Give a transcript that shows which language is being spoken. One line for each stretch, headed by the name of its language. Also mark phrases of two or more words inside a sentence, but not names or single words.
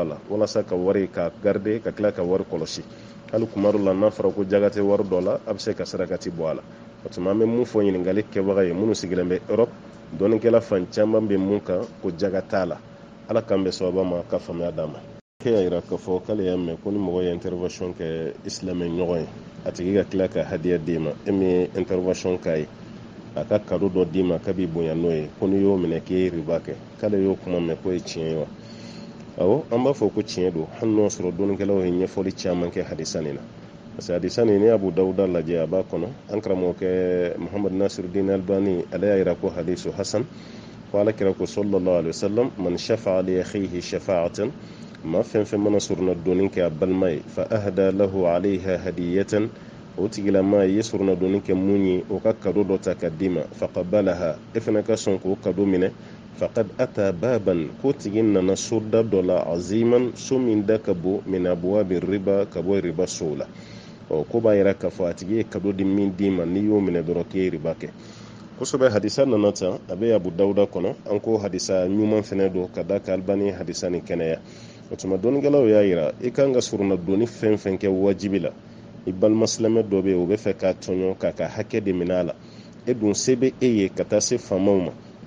Bambara: la walasa ka wari ka garde ka tila ka wari kɔlɔsi hali kuma dɔ la n'a fɔra ko jaga tɛ wari dɔ la a bɛ se ka sarakati bɔ a la o tuma an bɛ mun fɔ ɲininkali kɛbaga ye minnu sigilen bɛ Europe dɔnnikɛla fan caman bɛ mun kan ko jaga t'a la ala k'an bɛ sababa ma ka faamuya d'an ma kɛ y'a yira k'a fɔ k'ale y'a mɛn ko ni mɔgɔ ye intervention kɛ silamɛ ɲɔgɔn ye a tigi ka tila ka hadiya d'i ma e min ye intervention k'a ye a ka kado dɔ d'i ma k'a b'i bonya n'o ye ko n'i y'o minɛ k'i ye riba kɛ k'ale y'o kuma mɛn k'o ye tiɲɛ ye wa awɔ an b'a fɔ ko tiɲɛ don hali n'o sɔrɔ dɔnnikɛlaw ye ɲɛfɔli caman kɛ hadisa nin na
French: parce que
Bambara: hadisa nin ni Abu Dawuda lajɛ a b'a kɔnɔ an karamɔgɔkɛ Muhammad Nasiruddin Albani ale y'a yira ko
Arabic: حديث حسن
Bambara: ko ala kira ko
Arabic: صلى الله عليه وسلم من شفع ل أخيه شفاعة
Bambara: ma fɛn fɛn mana suruna dɔɔni kɛ a balima ye
Arabic: فأهدى له عليها هدية
Bambara: o tigilama ye suruna dɔɔni kɛ mun ye o ka kado dɔ ta ka d'i ma faqabalaha e fana ka sɔn k'o kado minɛ
Arabic: فقد أتى بابا
Bambara: ko tigi nana soda dɔ la aziman so min da ka bon min
Arabic: أبواب الربا
Bambara: ka bɔ riba sow la ko b'a yira k'a fɔ a tigi ye kado di min d'i ma n'i y'o minɛ dɔrɔn k'e ye riba kɛ kosɛbɛ hadisa nana tan a bɛ Abu Dawuda kɔnɔ an ko hadisa ɲuman fɛnɛ don ka da ka Albani hadisa ni kɛnɛya o tuma dɔnnikɛlaw y'a yira i kan ka suruna dɔɔni fɛn fɛn kɛ wajibi la i balima silamɛ dɔ bɛ yen o bɛ fɛ k'a tɔɲɔ k'a ka hakɛ de minɛ a la e dun se bɛ e ye ka taa se faamaw ma